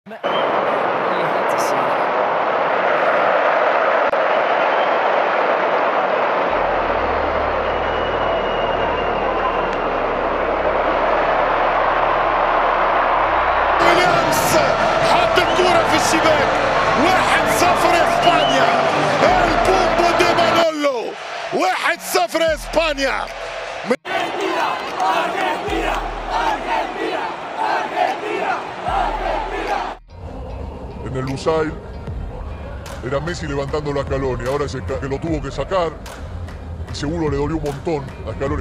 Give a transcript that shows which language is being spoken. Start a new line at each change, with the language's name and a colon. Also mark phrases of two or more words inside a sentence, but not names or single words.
English: Really hate to see that.
Arabic: ويليامز حط الكرة في الشباك. 1-0 اسبانيا. البومبو دي مانولو. 1-0 اسبانيا.
Spanish: En el Lusail era Messi levantándolo a Scaloni, ahora es que lo tuvo que sacar y seguro le dolió un montón a Scaloni.